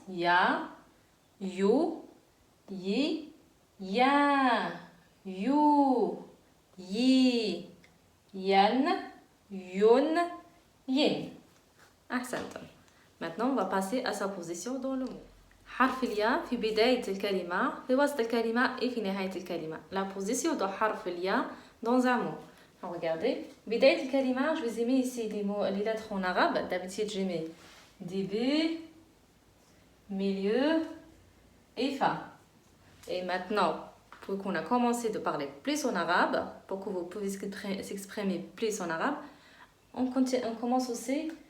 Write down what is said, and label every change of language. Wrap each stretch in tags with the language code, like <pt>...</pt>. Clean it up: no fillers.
<ar>Ya, you, yi, ya, you, yi. Yan, Yun, Yin. Ahsantum.</ar> <fr>Maintenant, on va passer à sa position dans le mot.</fr> <ar>حرف الياء في بداية الكلمة في وسط الكلمة et في نهاية الكلمة.</ar> <fr>La position de حرف الياء dans un mot. Regardez,</fr> <ar>بداية الكلمة,</ar> <fr>je vous ai mis ici les lettres en arabe. D'habitude, je mets début, milieu et fin. Et maintenant, pour qu'on a commencé de parler plus en arabe, pour que vous puissiez s'exprimer plus en arabe, on commence aussi</fr>